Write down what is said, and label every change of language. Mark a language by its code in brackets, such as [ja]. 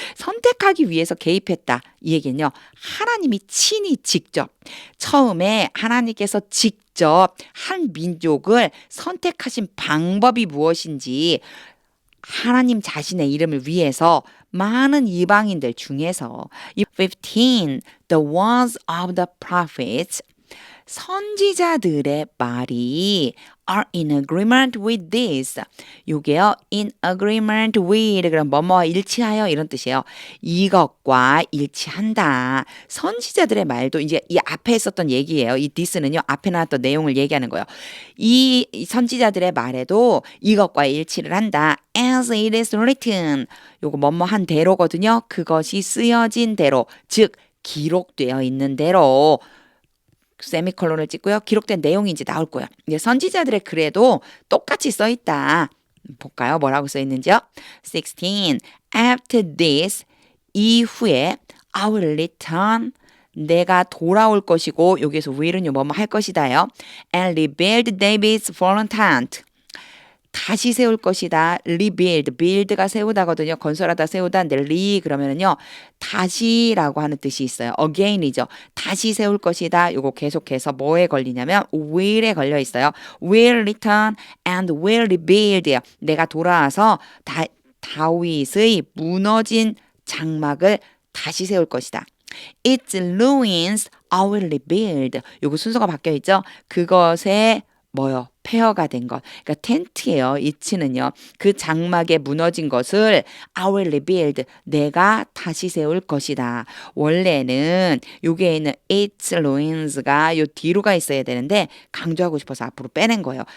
[ko] 선택하기 위해서 개입했다. 이 얘기는요. 하나님이 친히 직접 처음에 하나님께서 직접 한 민족을 선택하신 방법이 무엇인지 하나님 자신의 이름을 위해서 많은 이방인들 중에서 15. [en] The words of the prophets [ko] 선지자들의 말이 [en] are in agreement with this. [ko] 요게요. [en] in agreement with [ko] 그럼 뭐뭐 일치하여 이런 뜻이에요. 이것과 일치한다. 선지자들의 말도 이제 이 앞에 있었던 얘기예요. 이 this는요. 앞에 나왔던 내용을 얘기하는 거예요. 이 선지자들의 말에도 이것과 일치를 한다. [en] as it is written. [ko] 요거 뭐뭐 한 대로거든요. 그것이 쓰여진 대로, 즉 기록되어 있는 대로 세미콜론을 찍고요. 기록된 내용이 이제 나올 거예요. 이제 선지자들의 글에도 똑같이 써 있다. 볼까요? 뭐라고 써 있는지요? 16. [en] After this, [ko] 이후에 [en] I will return. [ko] 내가 돌아올 것이고 여기서 will은요 뭐뭐 할 것이다요. [en] And rebuild David's fallen tent. [ko] 다시 세울 것이다. rebuild, build가 세우다거든요. 건설하다 세우다인데 re 그러면은요 다시라고 하는 뜻이 있어요. again이죠. 다시 세울 것이다. 요거 계속해서 뭐에 걸리냐면 will에 걸려 있어요. [en] will return and will rebuild. [ko] 내가 돌아와서 다윗의 무너진 장막을 다시 세울 것이다. [en] Its ruins I will rebuild. [ko] 요거 순서가 바뀌어 있죠. 그것에 뭐요? 폐허가 된 것. 그러니까 텐트예요. it는요. 그 장막에 무너진 것을 [en] I will rebuild. [ko] 내가 다시 세울 것이다. 원래는 요게 있는 its ruins가 요 뒤로가 있어야 되는데 강조하고 싶어서 앞으로 빼낸 거예요.